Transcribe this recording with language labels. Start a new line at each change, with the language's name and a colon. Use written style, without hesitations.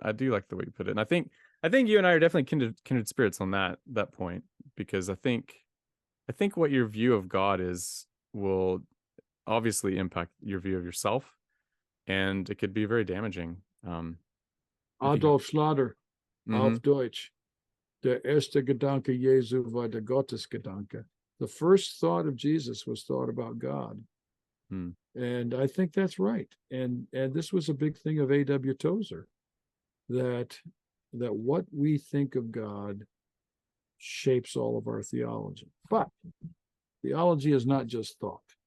English: I do like the way you put it, and I think you and I are definitely kindred spirits on that point, because I think what your view of God is will obviously impact your view of yourself, and it could be very damaging, if you have. Adolf Schlatter, Mm-hmm.
German: auf Deutsch. Der erste Gedanke Jesu war der Gottesgedanke.
English: The first thought of Jesus was thought about God. Mm, And I think that's right. And this was a big thing of A.W. Tozer, that what we think of God shapes all of our theology. But theology is not just thought.